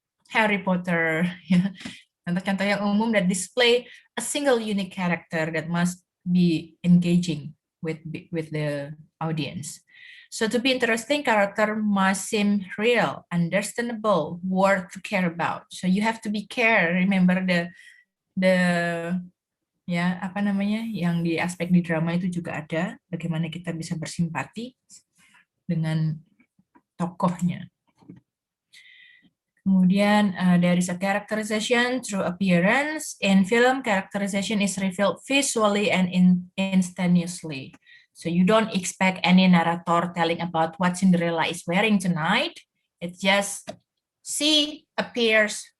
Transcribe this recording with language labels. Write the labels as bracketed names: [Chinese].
[English] Harry Potter. Contoh-contoh yang umum that display a single unique character that must be engaging with the audience. So to be interesting, character must seem real, understandable, worth to care about. So you have to be care. [Indonesian] Remember the ya apa namanya yang di aspek di drama itu juga ada, bagaimana kita bisa bersimpati dengan tokohnya. [English] Kemudian there is a characterization through appearance. In film, characterization is revealed visually and instantaneously. So you don't expect any narrator telling about what Cinderella is wearing tonight. It just appears